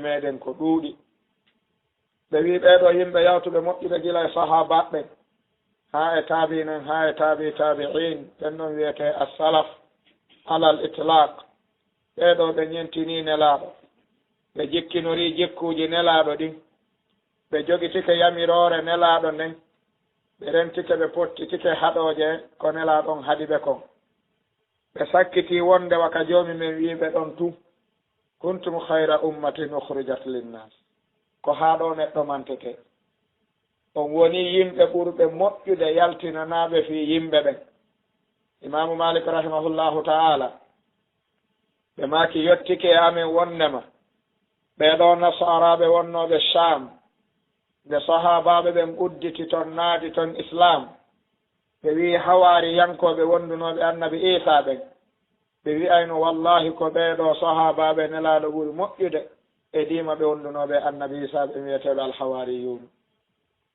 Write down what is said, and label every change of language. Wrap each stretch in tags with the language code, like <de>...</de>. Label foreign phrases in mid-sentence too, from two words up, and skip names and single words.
<ff>meɗen ko ɗuuɗi ɓe wi ɓeeɗo yimɓe yawtuɓe moƴƴuɓe gila e sahabaɓe ha e taabinen ha e tabi'in ɓen ɗon wiyete</ff> <ar>السلف على الإطلاق</ar> <ff>ɓeeɗo ɓe ñentini nelaaɗo ɓe jikkinori jikkuuji nelaaɗo ɗin ɓe jogitike yamirore nelaaɗo nden ɓe rentike ɓe pottitike haɗoje ko nelaaɗon haɗi ɓe kon ɓe sakkiti wonde waka joomi men wiɓe ɗon tu</ff> <ar>كنتم خير أمة أخرجت للناس</ar> <ff>ko haaɗo neɗɗo mantete on woni yimɓe ɓurɓe moƴƴude yaltinanaɓe fi yimɓe ɓen imamu malik</ff> <ar>رحمه الله تعالى</ar> <ff>ɓe maaki yettike e amen wondema ɓeɗo nasaraɓe wonnoɓe sham nde sahabaɓe ɓen udditi toon naati toon islam ɓe wi hawari yankoɓe wondunoɓe annabi isa ɓen ɓe wi'ayno wallahi ko ɓeeɗo sahabaɓe nelaɗo ɓuri moƴƴude e dima ɓe wondunoɓe annabi isa ɓe wiyeteɓe alhawariyun</ff>